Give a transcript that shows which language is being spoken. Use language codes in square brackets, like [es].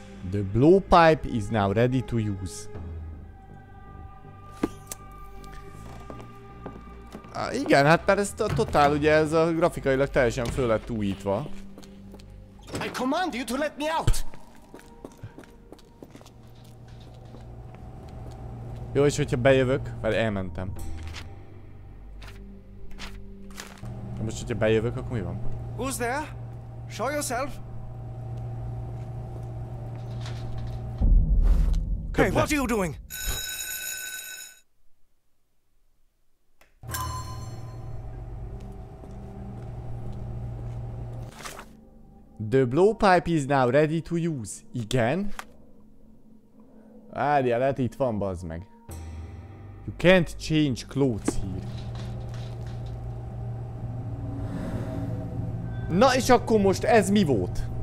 [en] The blowpipe is now ready to use. [hu] Igen, hát mert ez totál, ugye ez a grafikailag teljesen föl lett újítva. [en] I command you to let me out. [hu] Jó, és hogyha bejövök, mert elmentem. De most, hogyha bejövök, akkor mi van? [en] Who's there? Show yourself. Hey, what are you doing? The blowpipe is now ready to use. [hu] Igen. Várjál, hát itt van, bazd meg. [en] You can't change clothes here. [hu] Na és akkor most ez mi volt?